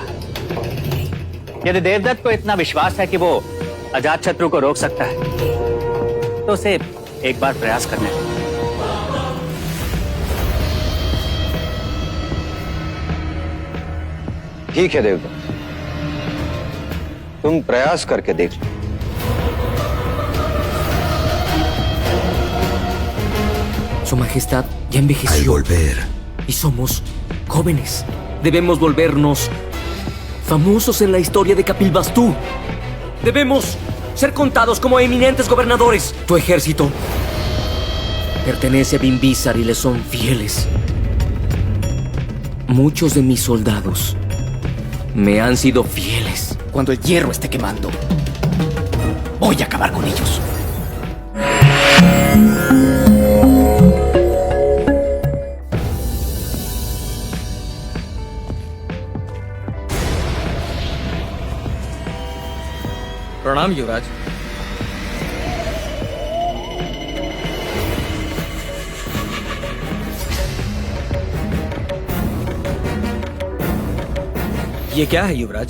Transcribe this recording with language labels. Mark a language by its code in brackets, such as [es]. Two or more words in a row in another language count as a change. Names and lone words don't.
[hi] यदि देवदत्त को इतना विश्वास है कि वो अजातशत्रु को रोक सकता है तो उसे एक बार प्रयास करने दें। ठीक है देवदत्त, तुम प्रयास करके देख लो। [es] Su Majestad ya envejeció. Al volver. Y somos jóvenes. Debemos volvernos famosos en la historia de Kapilvastu. Debemos ser contados como eminentes gobernadores. Tu ejército pertenece a Bimbisar y le son fieles. Muchos de mis soldados me han sido fieles. Cuando el hierro esté quemando, voy a acabar con ellos. [hi] प्रणाम युवराज। ये क्या है युवराज?